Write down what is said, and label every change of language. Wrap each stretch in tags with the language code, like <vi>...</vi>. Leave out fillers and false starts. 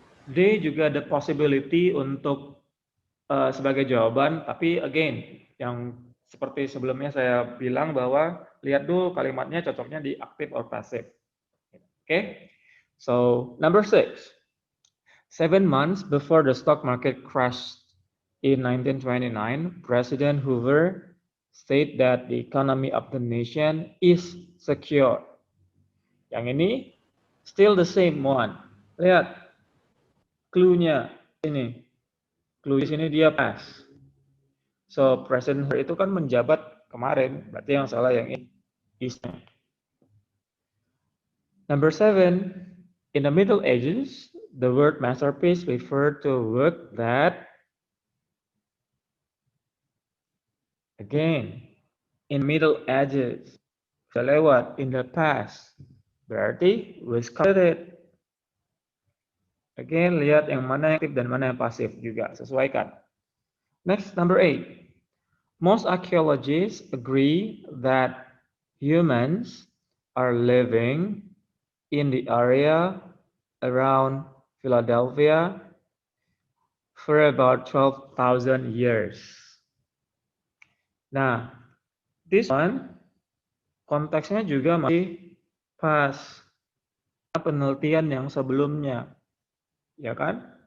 <id>D juga ada possibility untuk sebagai jawaban, tapi again, yang seperti sebelumnya saya bilang bahwa lihat dulu kalimatnya cocoknya di active or passive.</id> <en>Okay? So, number 6. 7 months before the stock market crashed in 1929, President Hoover said that the economy of the nation is secure.</en> <id>Yang ini</id> <en>still the same one.</en> <id>Lihat clue-nya ini. Clue di sini dia pas. So President Hoover itu kan menjabat kemarin, berarti yang salah yang ini.</id> <en>Number 7, in the Middle Ages, the word masterpiece referred to a work that, again, in Middle Ages,</en> <id>sudah lewat,</id> <en>in the past, berarti was completed.</en> <id>Again, lihat yang mana yang aktif dan mana yang pasif juga, sesuaikan.</id> <en>Next, number 8. Most archaeologists agree that humans are living in the area around Philadelphia for about 12,000 years.</en> <id>Nah,</id> <en>this one</en> <id>konteksnya juga masih pas penelitian yang sebelumnya, ya kan?</id>